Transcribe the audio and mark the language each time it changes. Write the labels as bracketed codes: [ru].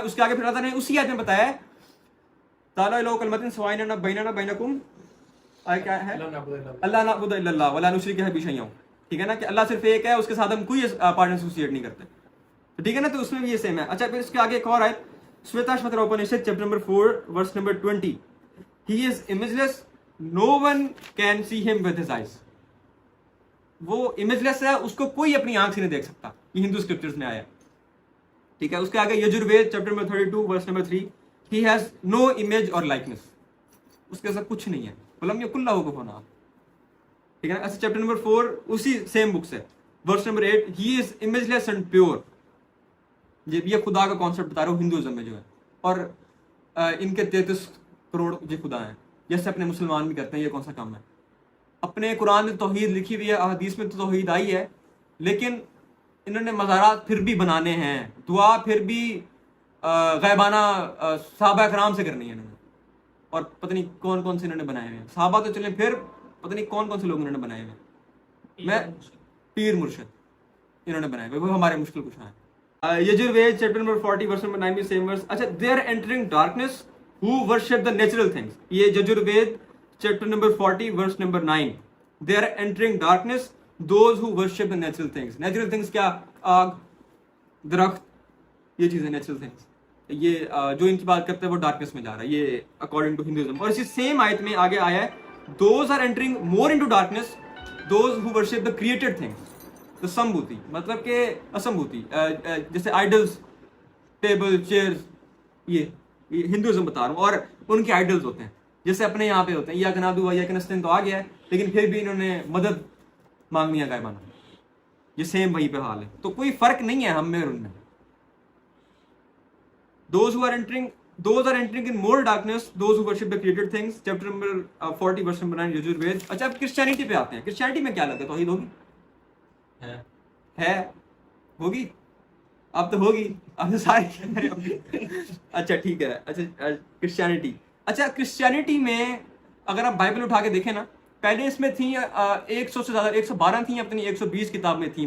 [ur] اس کے آگے پھر اللہ نے اسی آیت میں بتایا ہے [ar] تعالیٰ الہ کلمۃ سوائنا بیننا بینکم [ur] کیا ہے اللہ [ar] نعبد الا اللہ ولا نشرک بہ شیئا. [ur] ٹھیک ہے نا, کہ اللہ صرف ایک ہے, اس کے ساتھ ہم کوئی پارٹنر ایسوسیٹ نہیں کرتے. ٹھیک ہے نا, تو اس میں بھی یہ سیم ہے. اچھا پھر اس کے آگے ایک اور آیت شویتاشوتر Upanishad chapter number 4 verse number 20. [en] He is imageless, no one can see him with his eyes. [ur] وہ امیجلیس ہے, اس کو کوئی اپنی آنکھ سے نہیں دیکھ سکتا. یہ ہندو اسکرپچرز میں آیا. ٹھیک ہے, اس کے آگے Yajurveda chapter number 32 verse number 3. [en] He has no image or likeness. [ur] اس کے ساتھ کچھ نہیں ہے. [ar] ولم یکن لہ کفوا احد. [ur] ٹھیک ہے نا. ایسے چیپٹر نمبر 4 اسی سیم بک سے verse number 8. [en] He is imageless and pure. [ur] یہ خدا کا کانسیپٹ بتا رہا ہوں ہندوازم میں جو ہے, اور ان کے 33 کروڑ جو خدا ہیں, جیسے اپنے مسلمان بھی کرتے ہیں. یہ کون سا کام ہے؟ اپنے قرآن میں توحید لکھی ہوئی ہے, احادیث میں تو توحید آئی ہے, لیکن انہوں نے مزارات پھر بھی بنانے ہیں, دعا پھر بھی غیبانہ صحابہ کرام سے کرنی ہے انہوں نے, اور پتہ نہیں کون کون سے انہوں نے بنائے ہوئے ہیں. صحابہ تو چلیں, پھر پتہ نہیں کون کون سے لوگ انہوں نے بنائے ہوئے ہیں. میں پیر مرشد انہوں نے بنائے ہوئے, وہ ہمارے مشکل کشا ہیں. Yajurveda chapter number 40 verse number 9 میں سیم ورس. [en] اچھا, they are entering darkness who worship the natural things. [ur] یہ Yajurveda chapter number 40 verse number 9. [en] they are entering darkness those who worship the natural things. [ur] natural things کیا؟ آگ, درخت, یہ چیزیں نیچرل تھنگس. یہ جو ان کی بات کرتے ہیں وہ ڈارکنس میں جا رہا ہے, یہ اکارڈنگ ٹو ہندوازم. اور اسی سیم آیت میں آگے آیا ہے [en] those are entering more into darkness those who worship the created things. [ur] تو سمبھوتی مطلب کہ اسمبھوتی, جیسے آئیڈلز, ٹیبل, چیئرز, یہ ہندوازم بتا رہا ہوں. اور ان کے آئیڈلز ہوتے ہیں جیسے اپنے یہاں پہ ہوتے ہیں, یا کنادو یا کنستین تو آ گیا ہے, لیکن پھر بھی انہوں نے مدد مانگنی ہے غائبانہ. یہ سیم وہی پہ حال ہے, تو کوئی فرق نہیں ہے ہم میں اور ان میں. [en] those are entering in more darkness those who worship the created things. chapter number 40 verse number 9 Yajurveda. [ur] اچھا اب کرسچینٹی پہ آتے ہیں. کرسچینٹی میں کیا لگتا ہے؟ توحید ہوگی ہے ہوگی, اب تو ہوگی, اب تو سارے. اچھا ٹھیک ہے. اچھا کرسچینٹی. اچھا کرسچینٹی میں اگر آپ بائبل اٹھا کے دیکھیں نا, پہلے اس میں تھیں 100 سے زیادہ, 112 تھیں, اپنی 120 کتاب میں تھیں.